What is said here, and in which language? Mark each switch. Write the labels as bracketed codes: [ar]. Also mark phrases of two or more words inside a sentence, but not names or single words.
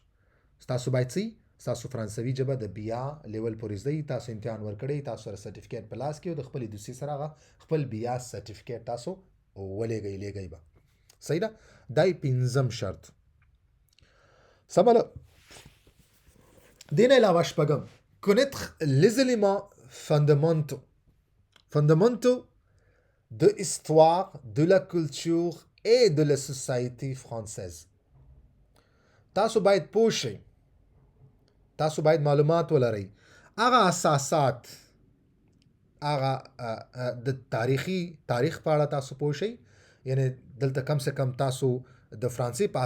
[ps] ستاسو باید څه ستاسو فرانسوي ژبه د بیا لیول پورې زده یي، تاسو امتحان ورکړی، تاسو سره سرټیفیکیټ په لاس کې او د خپلې دوسیې سره هغه خپل بیا سرټیفیکیټ تاسو ولېږئ به. صحیح ده؟ دا یې پنځم شرط. سمه ده؟ دې نه علاوه شپږم [fr] connaître les éléments fondamentaux de l'histoire, de la culture et de la société française. [ps] تاسو باید پوه شئ، تاسو باید معلومات ولرئ، هغه اساسات، هغه د تاریخ په اړه تاسو پوه شئ، یعنی دلته [ur] کم سے کم [ps] تاسو د فرانسې په